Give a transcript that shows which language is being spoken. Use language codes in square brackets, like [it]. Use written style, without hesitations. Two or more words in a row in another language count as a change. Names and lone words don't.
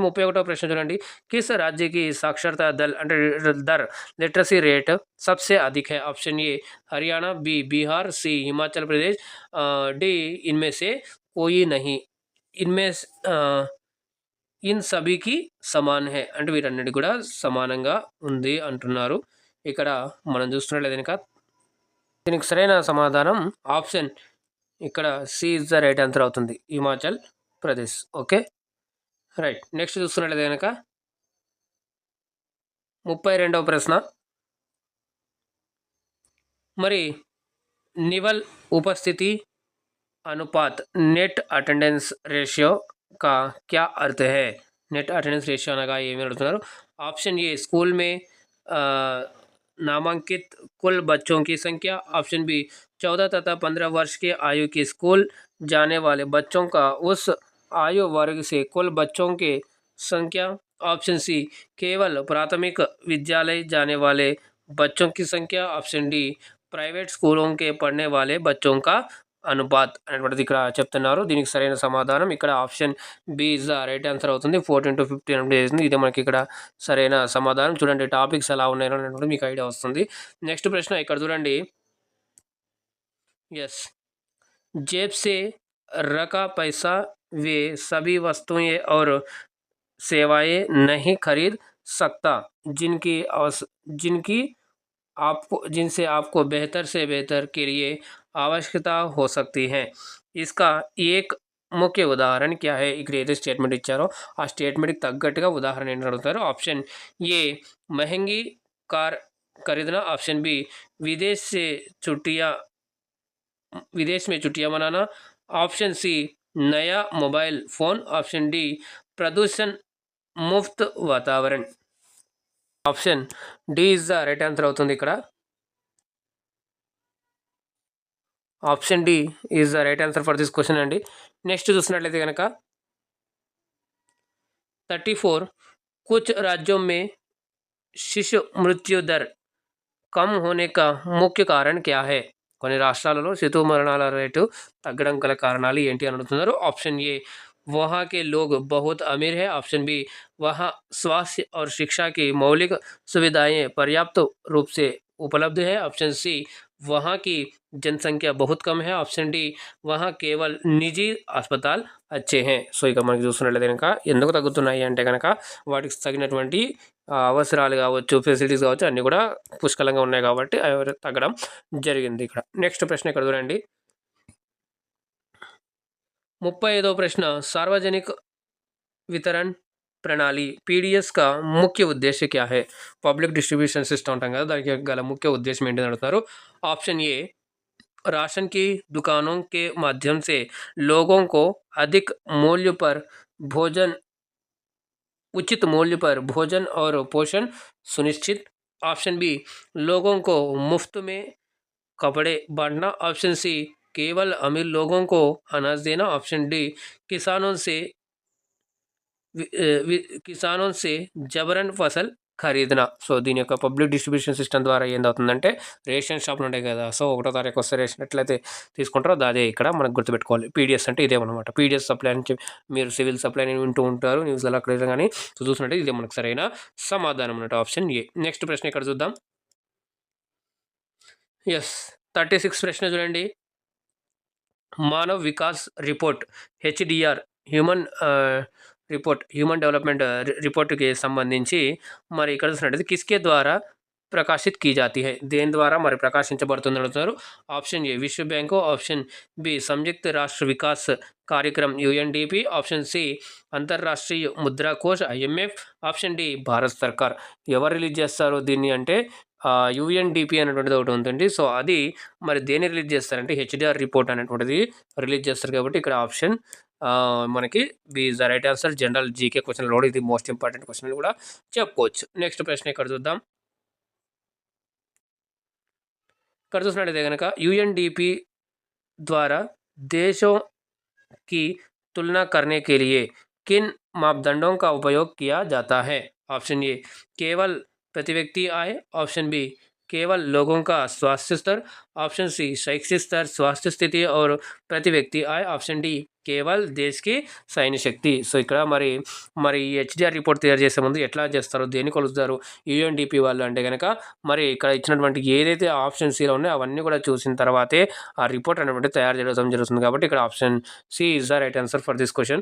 [te] 31వ ప్రశ్న చూడండి. [hi] किस राज्यकी साक्षरता दल అంటే దర్ [en] literacy rate [hi] सबसे अधिक है. [en] option A [hi] हरियाणा, बी बिहार, सी हिमाचल प्रदेश, डी इनमें से कोई नहीं. इनमें इन सभीकी समान है [te] అంటే వీటన్నిటి కూడా సమానంగా ఉంది అంటున్నారు. ఇక్కడ మనం చూస్తున్నట్లయితే కనుక దీనికి సరైన సమాధానం ఆప్షన్ ఇక్కడ సి [en] is the right answer [te] అవుతుంది, హిమాచల్ ప్రదేశ్. [en] okay, right. [te] నెక్స్ట్ చూస్తున్నట్లయితే కనుక 32వ ప్రశ్న, మరి [hi] निवल उपस्थिति अनुपात [en] net attendance ratio [hi] का क्या अर्थ है? [en] net attendance ratio [te] అనగా ఏమి అడుగుతున్నారు? [en] option A [hi] स्कूल में नामांकित कुल बच्चों की संख्या, ऑप्शन बी 14 तथा 15 वर्ष के आयु के स्कूल जाने वाले बच्चों का उस आयु वर्ग से कुल बच्चों के संख्या, ऑप्शन सी केवल प्राथमिक विद्यालय जाने वाले बच्चों की संख्या, ऑप्शन डी ప్రైవేట్ స్కూల్కే పढ़ने वाले बच्चों का అనుపాత్ [te] అనేటువంటిది ఇక్కడ చెప్తున్నారు. దీనికి సరైన సమాధానం ఇక్కడ ఆప్షన్ బి [en] is the right answer [te] అవుతుంది. 14 to 15 అంటే ఇదే మనకి ఇక్కడ సరైన సమాధానం. చూడండి టాపిక్స్ ఎలా ఉన్నాయో అనేటువంటిది మీకు ఐడియా వస్తుంది. నెక్స్ట్ ప్రశ్న ఇక్కడ చూడండి. [hi] यस, जेब से रखा पैसा वे सभी वस्तुएं और सेवाएं नहीं खरीद सकता जिनकी जिनसे आपको बेहतर से बेहतर के लिए आवश्यकता हो सकती है. इसका एक [te] ముఖ్య ఉదాహరణ [hi] क्या है? [te] ఇక్కడ ఏదో స్టేట్మెంట్ ఇచ్చారో ఆ స్టేట్మెంట్కి తగ్గట్టుగా ఉదాహరణ ఏంటి అడుగుతారు. [en] option A [hi] महंगी कार खरीदना, ऑप्शन बी विदेश में छुट्टियां मनाना, ऑप्शन सी नया मोबाइल फ़ोन, ऑप्शन डी प्रदूषण मुफ्त वातावरण. [en] option D is the right answer [te] అవుతుంది ఇక్కడ. [en] option D is the right answer for this question అండి. [te] నెక్స్ట్ చూసినట్లయితే కనుక [hi] 34 कुछ राज्यों में शिशु मृत्यु दर कम होने का मुख्य कारण क्या है? [te] కొన్ని రాష్ట్రాలలో శిశు మరణాల రేటు తగ్గడం గల కారణాలు ఏంటి అని అడుగుతున్నారు. [en] option A [hi] वहाँ के लोग बहुत अमीर है, ऑप्शन बी वहाँ स्वास्थ्य और शिक्षा की मौलिक सुविधाएं पर्याप्त रूप से उपलब्ध है, ऑप्शन सी वहाँ की जनसंख्या बहुत कम है, ऑप्शन डी वहाँ केवल निजी अस्पताल अच्छे हैं. [te] సో ఇక మనకి చూస్తున్నట్లయితే కనుక ఎందుకు తగ్గుతున్నాయి అంటే కనుక వాటికి తగినటువంటి అవసరాలు కావచ్చు, ఫెసిలిటీస్ కావచ్చు, అన్నీ కూడా పుష్కలంగా ఉన్నాయి కాబట్టి అవి తగ్గడం జరిగింది ఇక్కడ. నెక్స్ట్ ప్రశ్న ఇక్కడ చూడండి. [hi] 35వ ప్రశ్న, सार्वजनिक वितरण प्रणाली पीडीएस का मुख्य उद्देश्य क्या है? [en] public distribution system [te] అంటాం కదా, దానికి గల ముఖ్య ఉద్దేశం ఏంటి అని అడుగుతారు. [en] option A [hi] राशन की दुकानों के माध्यम से लोगों को अधिक मूल्य पर भोजन उचित मूल्य पर भोजन और पोषण सुनिश्चित, ऑप्शन बी लोगों को मुफ्त में कपड़े बांटना, ऑप्शन सी केवल अमीर लोगों को अनाज देना, ऑप्शन डी किसानों से जबरन फसल ఖరీదన. [te] సో దీని యొక్క [en] public distribution system [te] ద్వారా ఏందవుతుందంటే [en] ration shops [te] ఉంటాయి కదా, సో 1వ తారీఖు వస్తే రేషన్ ఎట్లయితే తీసుకుంటారో అదే ఇక్కడ మనకు గుర్తుపెట్టుకోవాలి. పీడిఎస్ అంటే ఇదేమన్నమాట. [en] PDS supply [te] అని మీరు [en] civil supply [te] అని వింటూ ఉంటారు న్యూస్లలో అక్కడ కానీ, సో చూసినట్టు ఇదే మనకు సరైన సమాధానం అన్నట్టు, [en] option A. [te] నెక్స్ట్ ప్రశ్న ఇక్కడ చూద్దాం. ఎస్, 36 ప్రశ్న చూడండి. [hi] मानव विकास [en] report HDR human development report [te] సంబంధించి మరి ఇక్కడ చూసినట్టయితే [hi] किसके द्वारा प्रकाशित की जाती है, [te] దేని ద్వారా మరి ప్రకాశించబడుతుంది అడుగుతున్నారు. [en] option A [hi] विश्व बैंक, [en] option B [hi] संयुक्त राष्ट्र विकास कार्यक्रम యుఎన్డిపి, [en] option C [hi] अंतर्राष्ट्रीय मुद्रा कोष ఐఎంఎఫ్, [en] option D [hi] भारत सरकार. [te] ఎవరు రిలీజ్ చేస్తారు దీన్ని అంటే యుఎన్డిపి అనేటువంటిది ఒకటి ఉంటుంది. సో అది మరి దేన్ని రిలీజ్ చేస్తారంటే హెచ్డిఆర్ రిపోర్ట్ అనేటువంటిది రిలీజ్ చేస్తారు. కాబట్టి ఇక్కడ ఆప్షన్ మనకి బి [en] is the right answer. general GK question [te] కూడా ఇది [en] most important question [te] కూడా చెప్పుకోవచ్చు. నెక్స్ట్ ప్రశ్న ఇక్కడ చూద్దాం. ఇక్కడ చూసినట్టయితే కనుక [hi] యుఎన్డిపి द्वारा देशों की तुलना करने के लिए किन मापदंडों का उपयोग किया जाता है? [en] option A [hi] केवल प्रति व्यक्ति आय, ऑप्शन बी केवल लोगों का स्वास्थ्य स्तर, ऑप्शन सी शैक्षिक स्तर, स्वास्थ्य स्थिति और प्रति व्यक्ति आय, ऑप्शन डी केवल देशकी सैन्य शक्ति. [te] సో ఇక్కడ మరి హెచ్డిఆర్ రిపోర్ట్ తయారు చేసే ముందు ఎట్లా చేస్తారు, దేన్ని కొలుస్తారు యుఎన్డిపి వాళ్ళు అంటే కనుక మరి ఇక్కడ ఇచ్చినటువంటి ఏదైతే ఆప్షన్ సిలో ఉన్నాయో అవన్నీ కూడా చూసిన తర్వాతే ఆ రిపోర్ట్ అనేటువంటి తయారు చేయడం జరుగుతుంది. కాబట్టి ఇక్కడ [en] option C is the right answer for this question.